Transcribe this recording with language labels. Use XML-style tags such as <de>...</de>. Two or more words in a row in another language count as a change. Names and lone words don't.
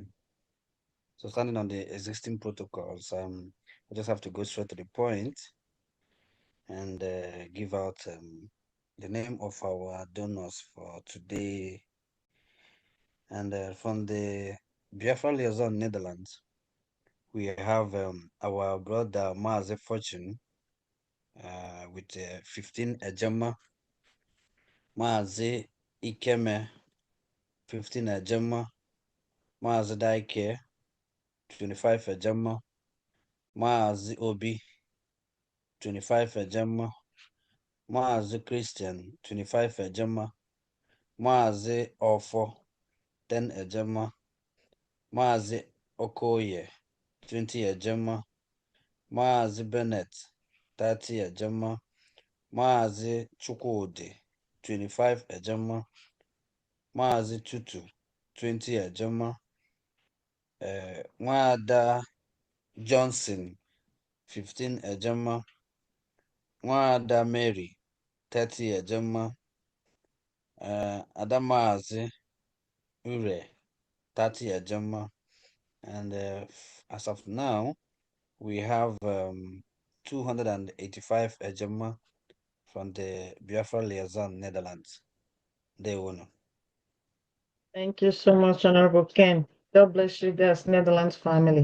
<en>So standing on the existing protocols, I just have to go straight to the point and give out the name of our donors for today. And from the Biafra Liaison Netherlands, we have our brother Maze Fortune with 15 Ejema, Maze Ikeme, 15 Ejema, Maze Daike, 25 Ejema, Maze Obi, 25 Ejema, Maze Christian, 25 Ejema, Maze Ofo, 10 Ejema, Maze Okoye, 20 Ejema, Maze Bennett, 30 Ejema, Maze Chukwudi, 25 Ejema, Maze Tutu, 20 Ejema, Nwada Johnson, 15 Ejema, Nwada Mary, 30 Ejema, Adamazi Ure, 30 Ejema, and as of now, we have 285 Ejema from the Biafra Liaison Netherlands. They won. Thank you so much, Honorable Ken. God bless you, guys, Netherlands family.</en>